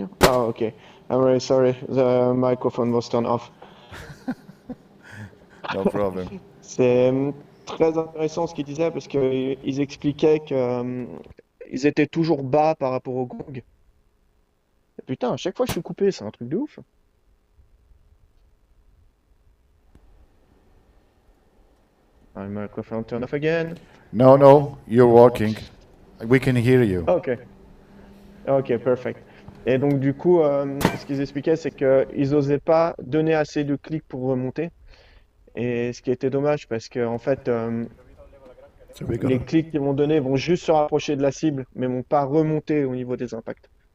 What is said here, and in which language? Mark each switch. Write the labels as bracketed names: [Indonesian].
[English] Oh, okay. I'm very sorry. The microphone was turned off. No problem. [French] C'est très intéressant ce qu'ils disaient, parce qu'ils expliquaient qu'ils étaient toujours bas par rapport au gong. Et putain, à chaque fois je suis coupé, c'est un truc de ouf. [English] My microphone turned off again. No, you're working. We can hear you. Okay, perfect. [French] Et donc, du coup, ce qu'ils expliquaient, c'est qu'ils n'osaient pas donner assez de clics pour remonter. Et ce qui était dommage, parce que, en fait, [English] So we got [French] les [English] a, [French] clics qu'ils vont donner vont juste se rapprocher de la cible, mais vont pas remonter au niveau des impacts.